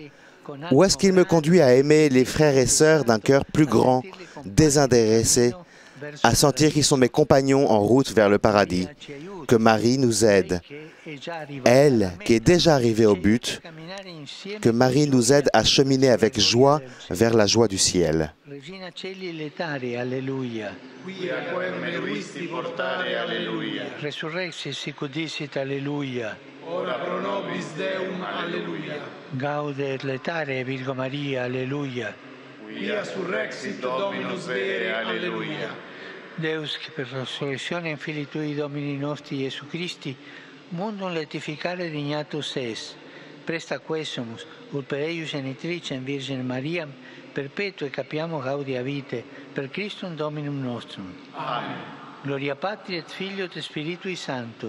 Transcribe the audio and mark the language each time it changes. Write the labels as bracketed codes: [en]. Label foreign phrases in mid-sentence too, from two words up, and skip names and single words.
[fr] Ou est-ce qu'il me conduit à aimer les frères et sœurs d'un cœur plus grand, désintéressé, à sentir qu'ils sont mes compagnons en route vers le paradis? Que Marie nous aide, elle qui est déjà arrivée au but, que Marie nous aide à cheminer avec joie vers la joie du ciel. [la] Regina Celi letare, alleluia. Quia quem meruisti portare, alleluia. Resurrexit sic udicit, alleluia. Ora pro nobis Deum, alleluia. Gaudet letare, Virgo Maria, alleluia. Quia surrexit Dominus vere, alleluia. Deus, [it] che per resurrezione [la] in Filii Tui Domini nostri Iesu Christi, mundum letificare dignatus es, presta quesumus, ut per eius genitricem Virgine Mariam, perpetue capiamo gaudia vitae, per Christum Dominum nostrum. Amen. Gloria Patri et Filio et Spiritui Sancto.